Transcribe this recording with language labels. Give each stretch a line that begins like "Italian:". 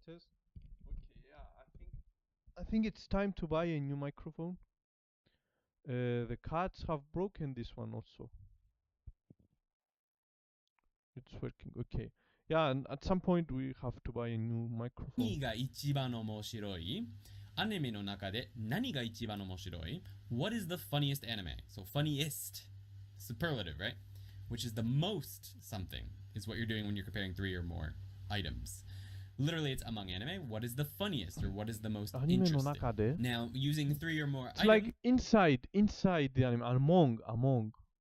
English: Okay, yeah, I think it's time to buy a new microphone. The cats have broken this one also. It's working. Okay. Yeah, and at some point we have to buy a new microphone.
Japanese: 何が一番面白い？アニメの中で何が一番面白い？
English: What is the funniest anime? So funniest, superlative, right? Which is the most something, is what you're doing when you're comparing three or more items. Literally, it's among anime. What is the funniest, or what is the most interesting? Now, using three or more items. Like inside the anime. Among.